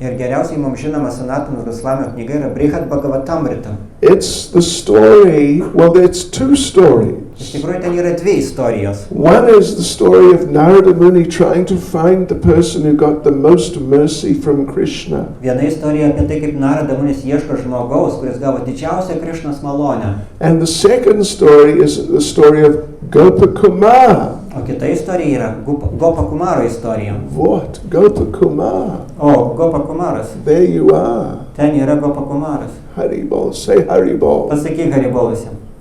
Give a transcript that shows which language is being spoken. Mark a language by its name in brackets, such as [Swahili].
[Lithuanian] Ir geriausiai mums žinoma Sanatanos Goswamio knyga yra Brihad Bhagavatamrita. [English] It's the story, well, it's two stories. [Lithuanian] Iš tikrųjų, ten yra dvi istorijos. [English] One is the story of Narada Muni trying to find the person who got the most mercy from Krishna. [Lithuanian] Viena istorija apie tai, kaip Narada Munis ieško žmogaus, kuris gavo didžiausią Krišnos malonę. [English] And the second story is the story of Gopakumar. [Lithuanian] O kita istorija yra Gopakumaro istorija. [English] What? Gopakumar. [Lithuanian] O, Gopakumaras. [English] There you are. [Lithuanian] Ten yra Gopakumaras. [English] Haribol. Say Haribol. [Lithuanian] Pasakyk Haribolas jam.